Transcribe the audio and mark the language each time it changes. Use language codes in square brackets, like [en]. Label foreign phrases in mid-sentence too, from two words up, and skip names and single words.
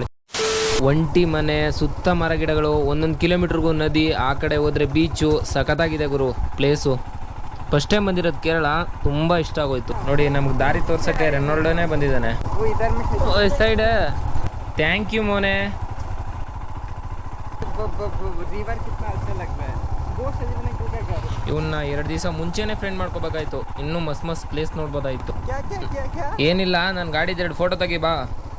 [kn] ಒಂಟಿ ಮನೆ, ಸುತ್ತ ಮರ ಗಿಡಗಳು, 1 ಕಿಲೋಮೀಟರ್ಗೂ ನದಿ, ಆ ಕಡೆ ಹೋದ್ರೆ ಬೀಚು. ಸಖತ್ತಾಗಿದೆ ಗುರು ಪ್ಲೇಸು. [en] first time [kn] ಬಂದಿರೋದು ಕೇರಳ, ತುಂಬ ಇಷ್ಟ ಆಗೋಯ್ತು. ನೋಡಿ ನಮ್ಗೆ ದಾರಿ ತೋರ್ಸಕ್ಕೆ ರೆನಾಲ್ಡೋನೇ ಬಂದಿದ್ದಾನೆ. [en] side thank you ಮೋನೆ. [hi] रिवर कितना अच्छा लगता है. बोट सजने को क्या कर? [kn] ಇವನ್ನ 2 ದಿವಸ ಮುಂಚೆನೇ ಫ್ರೆಂಡ್ ಮಾಡ್ಕೋಬೇಕಾಯ್ತು, ಇನ್ನೂ ಮಸ್ತ್ ಪ್ಲೇಸ್ ನೋಡ್ಬೋದಾಯ್ತು. [hi] क्या क्या क्या क्या? [kn] ಏನಿಲ್ಲ, ನನ್ನ ಗಾಡಿದ 2 ಫೋಟೋ ತೆಗಿ ಬಾ.